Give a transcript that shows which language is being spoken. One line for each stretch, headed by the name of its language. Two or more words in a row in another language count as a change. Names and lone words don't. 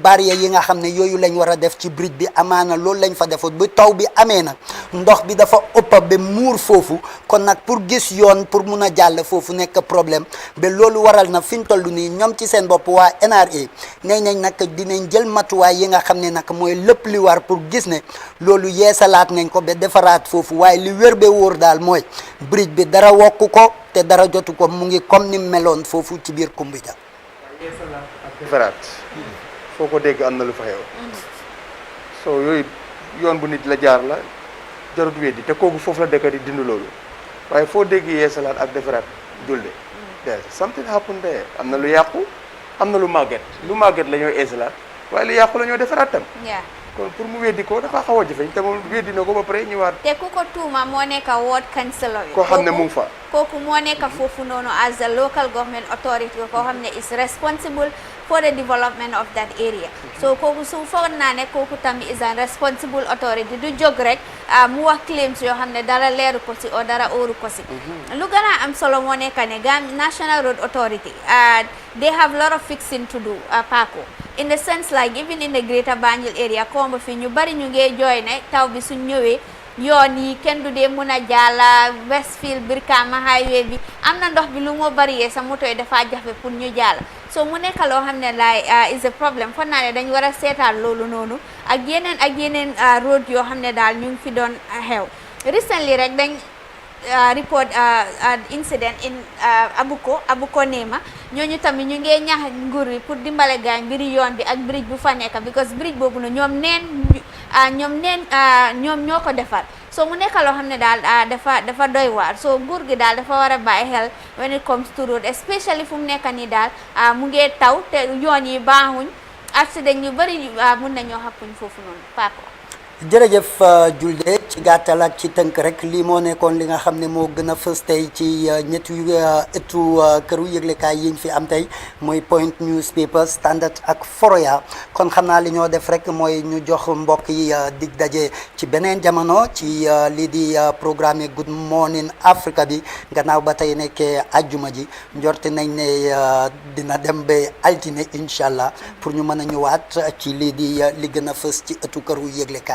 Wolof: barrière yi nga xam ne yooyu lañ war a def ci bridge bi amaana loolu lañ fa defoon bu taw bi amee nag ndox bi dafa ëppa ba muur foofu kon nag pour gis yoon pour mun a jàll foofu nekk problème ba loolu waral na fi ñu toll nii ñoom ci seen bopp waa NRA nee nañ nag dinañ jël matuwaay yi nga xam ne nag mooy lépp li war pour gis ne loolu yeesalaat nañ ko ba defaraat foofu waaye li wér ba wóor daal mooy bridge bi dara wokku ko te dara jotu ko mu ngi comme ni meloon foofu ci biir Kumbija. defaraat foo ko dégg am na lu fa xew so yooyu yoon bu nit la jaar la jarut weddi te kooku foofu la dëkk di dindi loolu waaye foo dégg yeesalaat ak defaraat julde
English: there's something happened there
Wolof: am na lu yàqu am na lu màgget la ñoo yeesalaat waaye lu yàqu la ñoo defaraat tam kon pour mu weddi ko dafa xaw a jafe te moom weddi na ko ba pare ñëwaat. te ku ko tuuma moo nekk ward councillor bi. koo xam ne mu ngi fa. kooku moo nekk foofu noonu
English: as a local government authority
Wolof: koo xam ne
English: is responsible for the development of that area.
Wolof: so kooku su foog naa ne kooku tamit
English: is a responsible authority
Wolof: du jóg rek mu wax claims yoo xam ne dara leeru ko si o dara óoru ko si. lu gën a am solo moo nekk ne National Road Authority
English: they have a lot of fixing to do
Wolof: Paco.
English: in the sense like even in the greater Banjul area
Wolof: kombo fi ñu bari ñu ngee jooy ne taw bi suñ ñëwee yoon yi kenn du dee mun a jàlla Westfield Brikama highway bi am na ndox bi lu moo bari yee sa moto yi dafa jafe pour ñu jàlla so mu nekk loo xam ne laay
English: is a problem
Wolof: foog naa ne dañ war a seetaan loolu noonu ak yeneen road yoo xam ne daal ñu ngi fi doon xew recently rek dañ
English: report incident in
Wolof: Abuko Nema ñooñu tamit ñu ngee ñaax nguur bi pour dimbale gaañ mbiri yoon bi ak bridge bu fa nekk because bridge boobu na ñoom ñoo ko defar so mu nekk loo xam ne daal dafa doy waar so nguur gi daal dafa war a bàyyi xel
English: when it comes to road especially
Wolof: fu mu nekk nii daal mu ngee taw te yoon yi baaxuñ accident yu bëri mun nañoo xappuñ foofu noonu Paco. jërëjëf Julde ci gàttal ak ci tënk rek lii moo nekkoon li nga xam ne moo gën a fës tey ci ñetti ëttu këru yëglekaay yiñ fi am tey muy Point Newspaper Standard ak Foroyaa kon xam naa li ñoo def rek mooy ñu jox mbokk yi dig daje ci beneen jamono ci lii di programme Good Morning Africa bi gannaaw ba tey nekkee ajjuma ji njorte nañ ne dina dem ba altine
Arabic: إن شاء الله
Wolof: pour ñu mën a ñëwaat ci lii di li gën a fës ci ëttu këru yëglekaay